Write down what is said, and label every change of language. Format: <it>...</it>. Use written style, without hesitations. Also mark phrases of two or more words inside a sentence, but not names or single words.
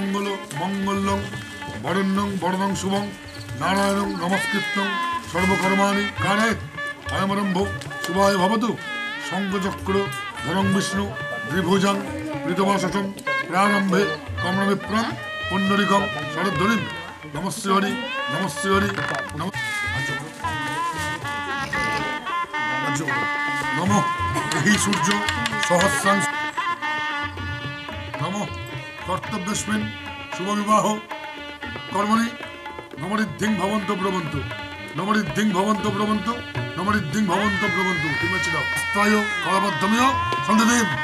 <sa>মঙ্গলং বরণ্যং বরদং শুভং নারায়ণং নমস্কৃত্যং সর্বকর্মাণি কারয়েৎ অয়মারম্ভ শুভায় ভবতু শঙ্খচক্র ধরং বিষ্ণু দ্বিভুজং ঋতবাসসং প্রারম্ভে কমলবিপ্রং পুণ্ডরিকং শরদ্ধরিং নমস্তে হরি নমস্তে হরি নম হি সূর্য সহস্রাংশ নম কর্তব্যস্মিন শুভ বিবাহ কর্মণি নমরিদ্ধিং ভবন্ত প্রবন্ত নমরিদ্ধিং ভবন্ত প্রবন্ত নমরিদ্ধিং ভবন্ত প্রবন্ত</sa> <bn>ঠিক আছে দাও</bn> <sa>স্থায় কলাবদ্ধমীয় সন্ধ্যদেব</sa>